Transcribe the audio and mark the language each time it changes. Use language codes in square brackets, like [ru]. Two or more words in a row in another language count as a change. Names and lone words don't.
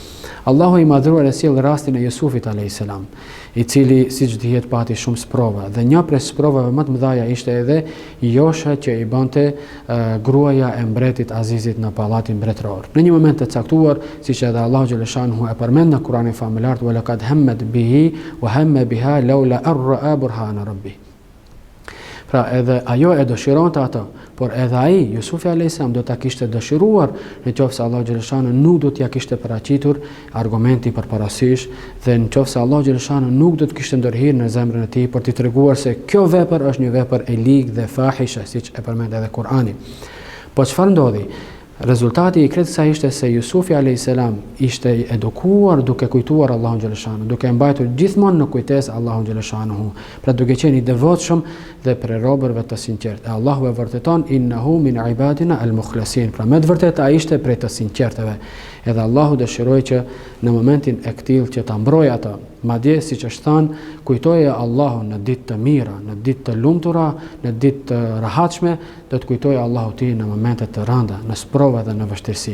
[sq] Allahu i madhruar e sjell rastin e Jusufit a.s. I cili siç dihet pati shumë sprova dhe një prej sprovave më të mëdha ishte edhe josha që i bënte gruaja e mbretit Azizit në pallatin mbretëror. Në një moment të caktuar, siç edhe Allahu xhaleshanu e përmend në Kur'anin famëlar, [ar] "ولقد همت به وهم بها لولا أن رأى برهان ربه." [sq] Pra edhe ajo e dëshironte ato, por edhe ai, Jusufi a.s. do ta kishte dëshiruar në qoftë se Allahu xhaleshanu nuk do t'ja kishte paraqitur argumenti përparasysh dhe në qoftë se Allahu xhaleshanu nuk do të kishte ndërhirë në zemrën e tij për t'i treguar se kjo vepër është një vepër e ligë dhe fahishe, siç e përmend edhe Kur'ani. Po çfarë ndodhi? Rezultati i kësaj ishte se Jusufi a.s. ishte edukuar duke kujtuar Allahun xhaleshanu, duke mbajtur gjithmonë në kujtesë Allahun xhaleshanu, pra duke qenë i devotshëm dhe prej robërve të sinqertë. Allahu e vërteton [ar] إنه من عبادنا المخلصين, [sq] pra me të vërtetë ai ishte prej të sinqertëve. Edhe Allahu dëshiroi që në momentin e këtill që ta mbrojë ata, madje siç është thënë, kujtoje Allahun në ditë të mira, në ditë të lumtura, në ditë të rahatshme, do të kujtoje Allahu ti në momente të rënda, në sprova dhe në vështirësi.